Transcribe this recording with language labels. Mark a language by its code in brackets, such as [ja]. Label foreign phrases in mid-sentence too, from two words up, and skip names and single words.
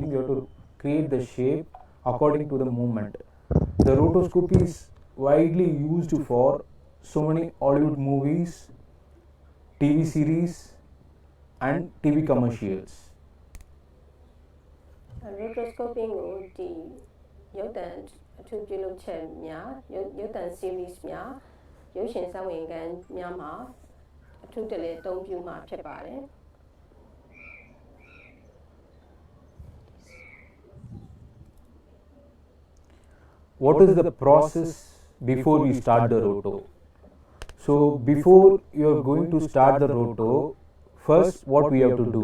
[en] You have to create the shape according to the movement. The rotoscopy is widely used for so many Hollywood movies, TV series and TV commercials. [my] Rotoscopy ကိုဒီရုပ်သံအထူးပြုလုပ်ချက်များရုပ်သံ series များရုပ်ရှင်ဇာဝင်ကန်များမှာအထူးတလဲအသုံးပြုမှာဖြစ်ပါတယ် [en] What is the process before we start the roto? So before you are going to start the roto, first what we have to do?